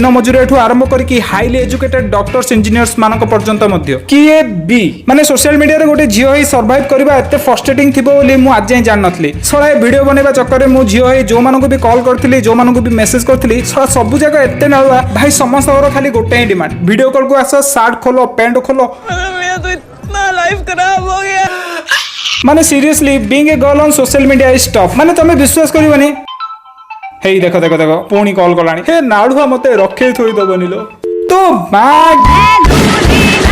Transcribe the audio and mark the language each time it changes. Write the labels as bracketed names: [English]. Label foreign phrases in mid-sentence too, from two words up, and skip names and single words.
[Odia] ମଜୁରିଆଠୁ ଆରମ୍ଭ କରିକି [English] highly educated doctors engineers [Odia] ମାନଙ୍କ ପର୍ଯ୍ୟନ୍ତ ମଧ୍ୟ କିଏ ବି ମାନେ ସୋସିଆଲ ମିଡିଆରେ ଗୋଟେ ଝିଅ ହେଇ ସର୍ଭାଇଭ କରିବା ଏତେ ଫ୍ରଷ୍ଟ୍ରେଟିଂ ଥିବ ବୋଲି ମୁଁ ଆଜି ଯାଏଁ ଜାଣିନଥିଲି ଶଳା ଏ ଭିଡିଓ ବନେଇବା ଚକ୍କରରେ ମୁଁ ଝିଅ ହେଇ ଯୋଉମାନଙ୍କୁ ବି କଲ୍ କରିଥିଲି ଯୋଉମାନଙ୍କୁ ବି ମେସେଜ କରିଥିଲି ଶଳା ସବୁ ଜାକ ଏତେ ନାଳୁଆ ଭାଇ ସମସ୍ତଙ୍କର ଖାଲି ଗୋଟେ ହିଁ ଡିମାଣ୍ଡ [English] video call [Odia] କୁ ଆସ ସାର୍ଟ ଖୋଲ ପ୍ୟାଣ୍ଟ ଖୋଲ ମାନେ [English] seriously being a girl on social media is tough [Odia] ମାନେ ତମେ ବିଶ୍ୱାସ କରିବନି ହେଇ ଦେଖ ଦେଖ ଦେଖ ପୁଣି କଲ୍ କଲାଣି ହେ ନାଳୁଆ ମତେ ରଖେଇ ଥୋଇ ଦବନି ଲୋ ତ ମା